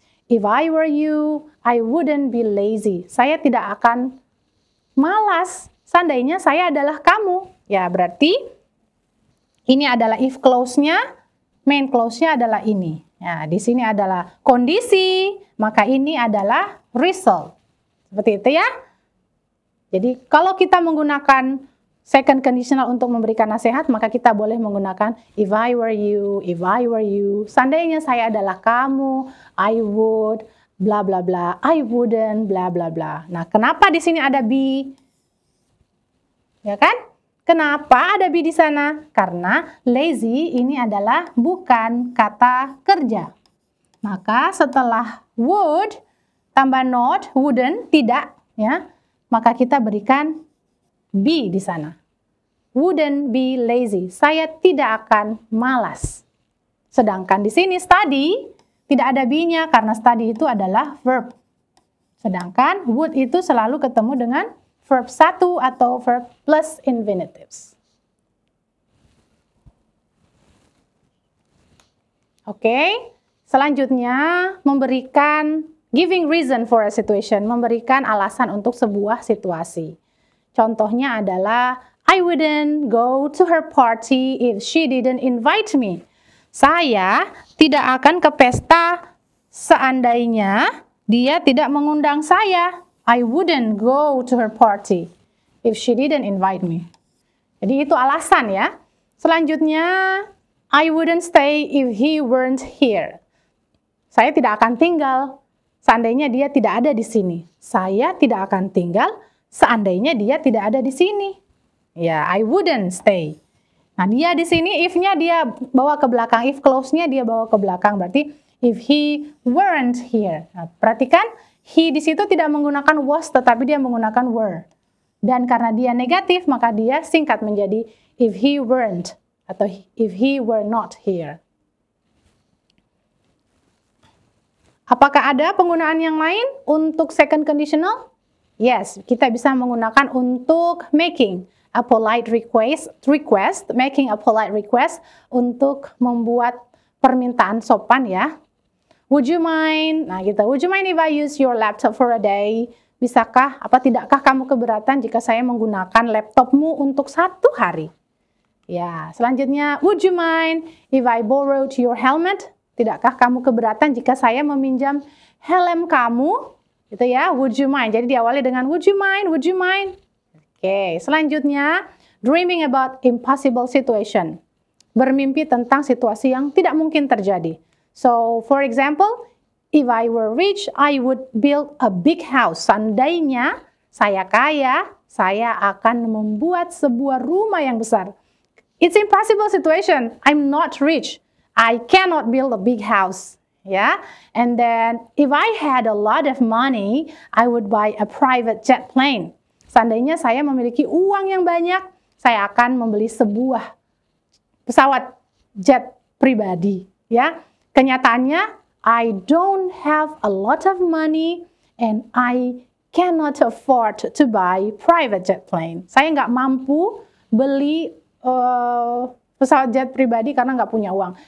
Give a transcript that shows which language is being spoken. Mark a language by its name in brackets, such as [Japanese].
[English] If I were you, I wouldn't be lazy. [Indonesian] Saya tidak akan malas. Seandainya saya adalah kamu. Ya, berarti ini adalah if clause-nya, main clause-nya adalah ini. Ya, di sini adalah kondisi, maka ini adalah result. Seperti itu ya. Jadi kalau kita menggunakan second conditional untuk memberikan nasihat, maka kita boleh menggunakan [English] if I were you, [Indonesian] if I were you. Seandainya saya adalah kamu, [English] I would, bla bla [Indonesian] bla, I wouldn't, bla bla bla. Nah, kenapa di sini ada be? Ya kan? Kenapa ada be di sana? Karena lazy ini adalah bukan kata kerja. Maka setelah would tambah not, wouldn't, tidak, ya. Maka kita berikan be di sana. Wouldn't be lazy. Saya tidak akan malas. Sedangkan di sini study tidak ada be-nya karena study itu adalah verb. Sedangkan would itu selalu ketemu dengan verb 1 atau verb plus infinitives. Oke, selanjutnya memberikan [English] giving reason for a situation, [Indonesian] memberikan alasan untuk sebuah situasi. Contohnya adalah [English] I wouldn't go to her party if she didn't invite me. [Indonesian] Saya tidak akan ke pesta seandainya dia tidak mengundang saya. [English] I wouldn't go to her party if she didn't invite me. [Indonesian] Jadi itu alasan ya. Selanjutnya, [English] I wouldn't stay if he weren't here. [Indonesian] Saya tidak akan tinggal seandainya dia tidak ada di sini. Saya tidak akan tinggal seandainya dia tidak ada di sini. Ya, [English] I wouldn't stay. [Indonesian] Nah, dia di sini if-nya dia bawa ke belakang, if clause-nya dia bawa ke belakang, berarti [English] if he weren't here. [Indonesian] Nah, perhatikan, he di situ tidak menggunakan was, tetapi dia menggunakan were. Dan karena dia negatif, maka dia singkat menjadi [English] if he weren't, [Indonesian] atau [English] if he were not here. [Indonesian] Apakah ada penggunaan yang lain untuk second conditional? Yes, kita bisa menggunakan untuk [English] making a polite request, [Indonesian] making a polite request untuk membuat permintaan sopan ya. [English] Would you mind? [Indonesian] Nah gitu, [English] would you mind if I use your laptop for a day? [Indonesian] Bisakah, tidakkah kamu keberatan jika saya menggunakan laptopmu untuk 1 hari? Ya, selanjutnya, [English] would you mind if I borrowed your helmet? [Indonesian] Tidakkah kamu keberatan jika saya meminjam helm kamu? Gitu ya, [English] would you mind? [Indonesian] Jadi diawali dengan [English] would you mind, would you mind? Oke, selanjutnya, dreaming about impossible situation. [Indonesian] Bermimpi tentang situasi yang tidak mungkin terjadi. [English] So, for example, if I were rich, I would build a big house. [Indonesian] Seandainya saya kaya, saya akan membuat sebuah rumah yang besar. [English] It's impossible situation. I'm not rich. I cannot build a big house. Yeah. And then if I had a lot of money, I would buy a private jet plane. [Indonesian] Seandainya saya memiliki uang yang banyak, saya akan membeli sebuah pesawat jet pribadi. Ya. Kenyataannya, [English] I don't have a lot of money and I cannot afford to buy private jet plane. [Indonesian] Saya nggak mampu beli pesawat jet pribadi karena nggak punya uang.